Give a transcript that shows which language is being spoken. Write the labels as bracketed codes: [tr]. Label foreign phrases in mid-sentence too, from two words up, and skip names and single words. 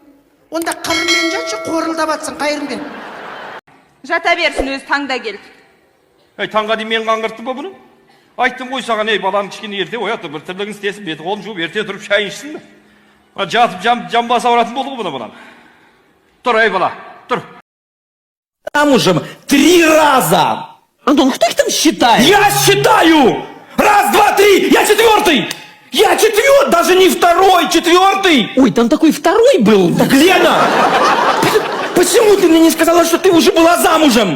[kk] Онда қырымен жатшы, қорылдап атсың Қайырбек. Жата берсін, өзі таңда келді. Таңға дейін мен қаңғырттым ба бұны? Айттым ғой саған, баланы кішкене ерте оятып, бір тірлігін істесін, беті қолын жуып, ерте тұрып шайын ішсін бе? Жатып жамбасы ауыратын болды ғой бұны бұдан. Тұр, бала, тұр. [ru] Замужем 3 раза. Антон, кто их там считает? Я считаю! 1, 2, 3, я 4-й! Я 4-й, даже не 2-й, 4-й! Ой, там такой 2-й был. Так, Лена, почему ты мне не сказала, что ты уже была замужем?